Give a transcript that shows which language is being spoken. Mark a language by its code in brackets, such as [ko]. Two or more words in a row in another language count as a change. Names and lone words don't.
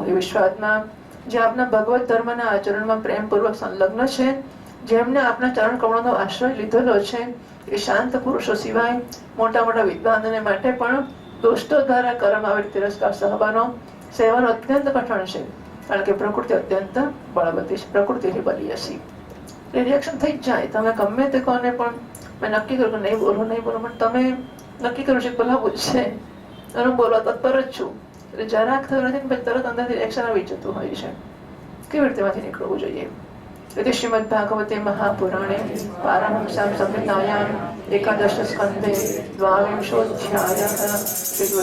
[gu] એ વિશ્વાસમાં જે આપના ભગવત ધર્મના આચરણમાં પ્રેમપૂર્વક સંલગ્ન છે, જેમને આપના ચરણ કમળનો આશ્રય લીધેલો છે, એ શાંત પુરુષો સિવાય મોટા મોટા વિદ્વાનોને માટે પણ દુષ્ટો દ્વારા કરવામાં આવેલ તિરસ્કાર સહવાનો સેવાનો અત્યંત કઠણ છે, કારણ કે પ્રકૃતિ અત્યંત બળવતી છે, પ્રકૃતિથી બલીય છે. રિએક્શન થઈ જ જાય. તમે ગમે તે કોને પણ મેં નક્કી કર્યું કે નહીં બોલો, નહીં બોલો, પણ તમે નક્કી કર્યું છે બોલાવું જ છે, અને બોલવા તત્પર જ છું, એટલે જરાક થયું નથી ને તરત અંદરથી રિએક્શન આવી જતું હોય છે. કેવી રીતે માંથી નીકળવું જોઈએ? [sa] इति श्रीमद्भागवते महापुराणे पारमहंस्यां संहितायां एकादश स्कन्धे द्वाविंशोऽध्यायः।